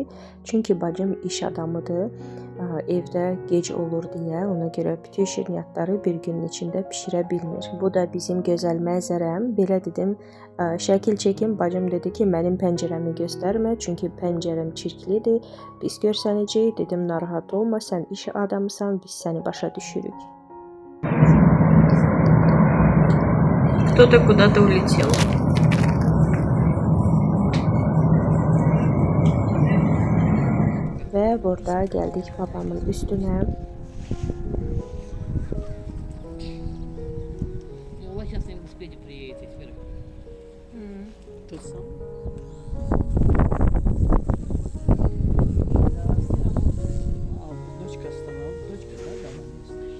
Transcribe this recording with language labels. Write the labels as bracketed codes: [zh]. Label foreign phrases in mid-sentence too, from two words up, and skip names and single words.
[az] Çünki bacım iş adamıdır, evdə gec olur deyə, ona görə bütün şirniyyatları bir günün içində bişirə bilmir. Bu da bizim gözəl mənzərəm. Belə dedim, şəkil çəkim. Bacım dedi ki, mənim pəncərəmi göstərmə, çünki pəncərəm çirklidir, pis görsənəcək. Dedim, narahat olma, sən iş adamısan, biz səni başa düşürük. [ru] Кто-то куда-то улетел. [az] Və burada gəldik babamın üstünə. [ru] Ну, сейчас на велосипеде приедете вверх. Тот самый. А дочка оставила. Дочка, да, дома есть?